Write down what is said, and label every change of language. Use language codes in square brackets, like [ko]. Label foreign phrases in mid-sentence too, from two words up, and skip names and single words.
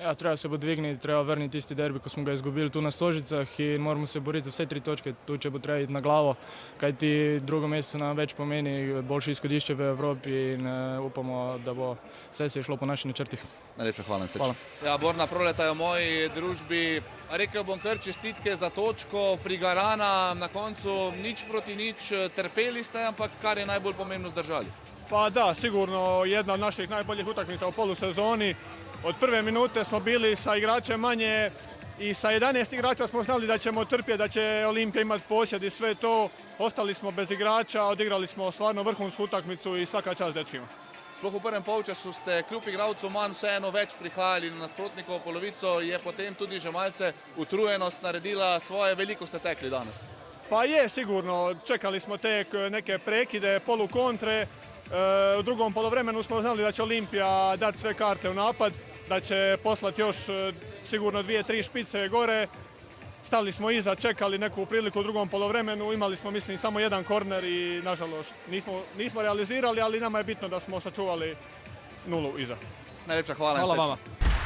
[sl] Ja, treba se bo dvigniti, treba vrniti tisti derbi, ko smo ga izgubili tu na Stožicah in moramo se boriti za vse 3 točke, tu če bo treba iti na glavo, kajti drugo mesto nam več pomeni, boljše izhodišče v Evropi in upamo, da bo vse se šlo po naših načrtih. Najlepša hvala in srečno. Ja, Borna Proleta je v moji družbi. Rekel bom kar čestitke za točko prigarana, na koncu nič proti nič, trpeli ste, ampak kar je najbolj pomembno zdržali. [hr] Pa da, sigurno jedna od naših najboljih utakmica u polusezoni. Od prve minute smo bili sa igračem manje i sa 11 igrača smo znali da ćemo trpjeti, da će Olimpija imati posjed i sve to. Ostali smo bez igrača, odigrali smo stvarno vrhunsku utakmicu i svaka čast dečkima. [sl] Sploh v prvem polčasu ste kljub igralcu manj vseeno več prihajali na nasprotnikovo polovico, je potem tudi že malce utrujenost naredila svoje, veliko ste tekli danes. [hr] Pa je, sigurno, čekali smo tek neke prekide, polukontre. U drugom polovremenu smo znali da će Olimpija dati sve karte u napad, da će poslati još sigurno 2-3 špice gore. stali smo iza, čekali neku priliku u drugom polovremenu, imali smo mislim samo jedan korner i nažalost nismo realizirali, ali nama je bitno da smo sačuvali nulu iza. [sl] Najlepša hvala. Hvala in srečno. [hr] vama.